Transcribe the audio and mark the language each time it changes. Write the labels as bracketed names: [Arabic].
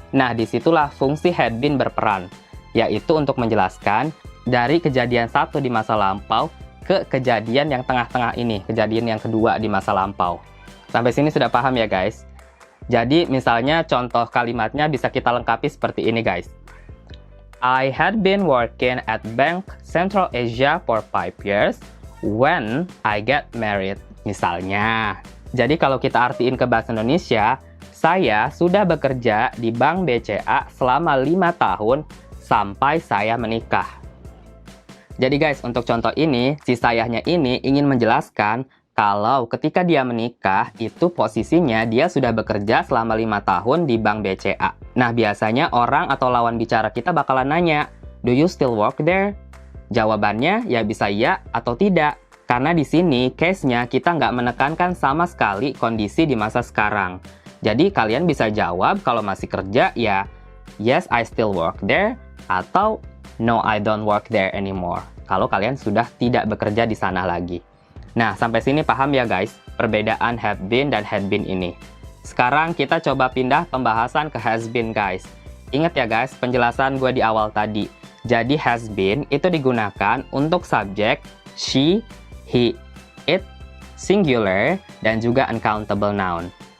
[Indonesian] Nah disitulah fungsi had been berperan, yaitu untuk menjelaskan dari kejadian satu di masa lampau ke kejadian yang tengah-tengah ini, kejadian yang kedua di masa lampau. Sampai sini sudah paham ya guys? Jadi misalnya contoh kalimatnya bisa kita lengkapi seperti ini guys. [English] I had been working at Bank Central Asia for 5 years when I get married. [Indonesian] Misalnya. Jadi kalau kita artiin ke bahasa Indonesia, saya sudah bekerja di Bank BCA selama 5 tahun sampai saya menikah. Jadi guys, untuk contoh ini, si sayahnya ini ingin menjelaskan kalau ketika dia menikah, itu posisinya dia sudah bekerja selama 5 tahun di Bank BCA. Nah, biasanya orang atau lawan bicara kita bakalan nanya, [English] "Do you still work there?" [Indonesian] Jawabannya ya bisa iya atau tidak. Karena di sini case-nya kita nggak menekankan sama sekali kondisi di masa sekarang. Jadi kalian bisa jawab kalau masih kerja ya, [English] "Yes, I still work there," [Indonesian] atau [English] "No, I don't work there anymore." [Indonesian] Kalau kalian sudah tidak bekerja di sana lagi. Nah, sampai sini paham ya guys, perbedaan have been dan had been ini. Sekarang kita coba pindah pembahasan ke has been guys. Ingat ya guys, penjelasan gue di awal tadi. Jadi has been itu digunakan untuk subjek she, he, it, singular, dan juga uncountable noun.